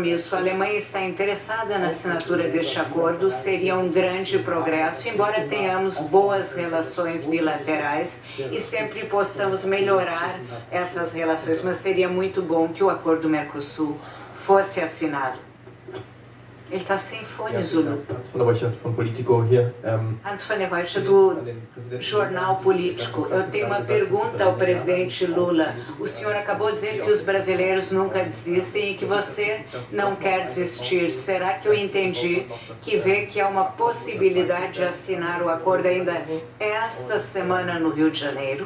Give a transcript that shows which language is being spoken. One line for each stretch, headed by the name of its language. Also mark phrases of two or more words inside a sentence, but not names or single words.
Portuguese: A Alemanha está interessada na assinatura deste acordo, seria um grande progresso, embora tenhamos boas relações bilaterais e sempre possamos melhorar essas relações, mas seria muito bom que o acordo Mercosul fosse assinado. Ele está sem fone, Zulu.
German: Hans von der Borchardt von Politico hier. Hans von der Borchardt,
Portuguese: do Jornal Político. Eu tenho uma pergunta ao presidente Lula. O senhor acabou de dizer que os brasileiros nunca desistem e que você não quer desistir. Será que eu entendi que vê que há uma possibilidade de assinar o acordo ainda esta semana no Rio de Janeiro?